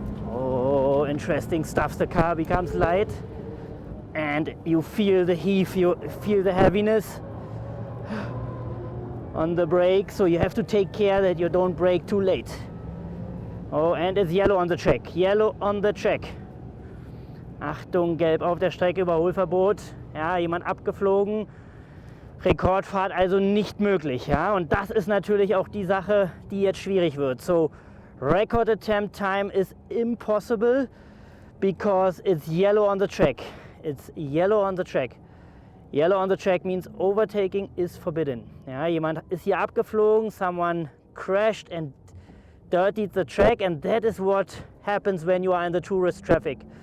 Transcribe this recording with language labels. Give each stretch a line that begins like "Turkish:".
English: Oh, interesting stuff. The car becomes light and you feel the heave, you feel the heaviness on the brake, so you have to take care that you don't brake too late. Oh, and it's yellow on the track. Yellow on the track.
German: Achtung, gelb auf der Strecke, Überholverbot. Ja, jemand abgeflogen. Rekordfahrt also nicht möglich. Ja? Und das ist natürlich auch die Sache, die jetzt schwierig wird.
English: So, record attempt time is impossible because it's yellow on the track. It's yellow on the track. Yellow on the track means overtaking is forbidden.
German: Ja, jemand ist hier abgeflogen,
English: someone crashed and dirtied the track, and that is what happens when you are in the tourist traffic.